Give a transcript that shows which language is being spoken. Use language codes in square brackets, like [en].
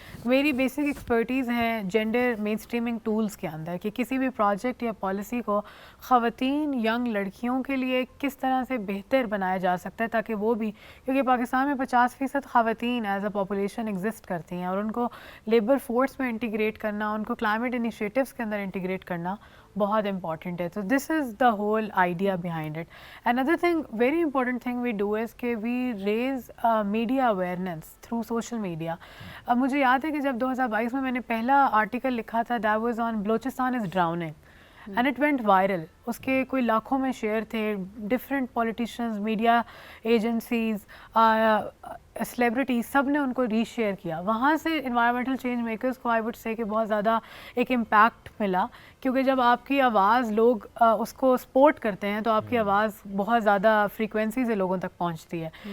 [ur] میری basic expertise ہیں gender مین streaming tools کے اندر, کہ کسی بھی پروجیکٹ یا پالیسی کو خواتین ینگ لڑکیوں کے لیے کس طرح سے بہتر بنایا جا سکتا ہے, تاکہ وہ بھی, کیونکہ پاکستان میں 50% خواتین ایز اے پاپولیشن ایگزسٹ کرتی ہیں, اور ان کو لیبر فورس میں انٹیگریٹ کرنا, ان کو کلائمیٹ انیشیٹیوز کے اندر انٹیگریٹ کرنا بہت امپورٹنٹ ہے. تو [en] This is the whole idea behind it. Another thing, very important thing we do is [ur] کہ [en] we raise media awareness through social media. [ur] مجھے یاد ہے کہ جب 2022 میں نے پہلا آرٹیکل لکھا تھا, [en] that was on Balochistan is drowning. And it went viral. [ur] اس کے کوئی لاکھوں میں شیئر تھے, different politicians, media agencies, celebrities, سب نے ان کو ری شیئر کیا. وہاں سے انوائرمنٹل چینج میکرز کو آئی وڈ سے کہ بہت زیادہ ایک امپیکٹ ملا, کیونکہ جب آپ کی آواز لوگ اس کو سپورٹ کرتے ہیں تو آپ کی آواز بہت زیادہ فریکوینسی سے لوگوں تک پہنچتی ہے.